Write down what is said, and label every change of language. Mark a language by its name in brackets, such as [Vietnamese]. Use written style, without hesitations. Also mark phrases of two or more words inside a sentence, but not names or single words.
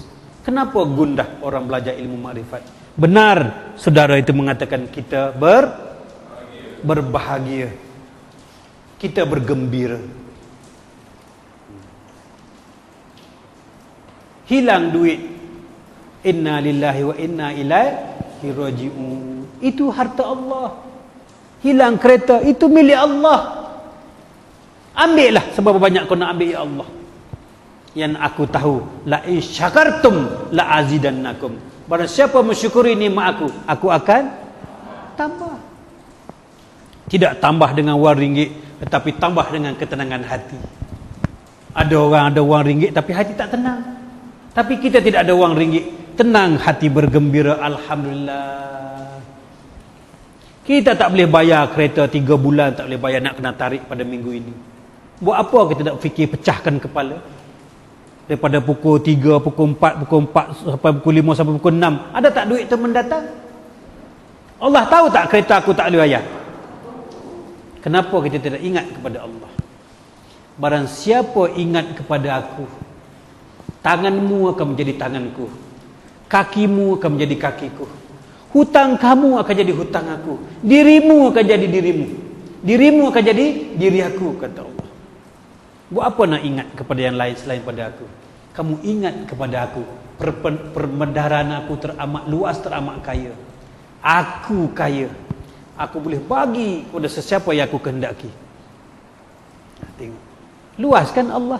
[Malay] Kenapa gundah orang belajar ilmu makrifat? Benar saudara itu mengatakan kita berbahagia, kita bergembira. Hilang duit, [Arabic] إنا لله وإنا إليه راجعون, [Malay] itu harta Allah. Hilang kereta, itu milik Allah. Ambillah sebab banyak kau nak ambil, [Arabic] يا الله. [Malay] Yang aku tahu, [Arabic] لئن شكرتم لأزيدنكم. [Malay] Barang siapa mensyukuri nikmat aku akan tambah. Tidak tambah dengan wang ringgit, tetapi tambah dengan ketenangan hati. Ada orang ada wang ringgit tapi hati tak tenang. Tapi kita tidak ada wang ringgit. Tenang hati bergembira, alhamdulillah. Kita tak boleh bayar kereta 3 bulan, tak boleh bayar, nak kena tarik pada minggu ini. Buat apa kita nak fikir pecahkan kepala? Daripada pukul 3, pukul 4, pukul 4 sampai pukul 5 sampai pukul 6. Ada tak duit tu mendatang? Allah tahu tak kereta aku tak boleh bayar? Kenapa kita tidak ingat kepada Allah? Barang siapa ingat kepada aku, tanganmu akan menjadi tanganku, kakimu akan menjadi kakiku, hutang kamu akan jadi hutang aku, dirimu akan jadi dirimu, dirimu akan jadi diri aku, kata Allah. Buat apa nak ingat kepada yang lain selain pada aku? Kamu ingat kepada aku. Permedaran aku teramat luas, teramat kaya. Aku kaya. Aku boleh bagi kepada sesiapa yang aku kehendaki. Tengok. Luas kan Allah?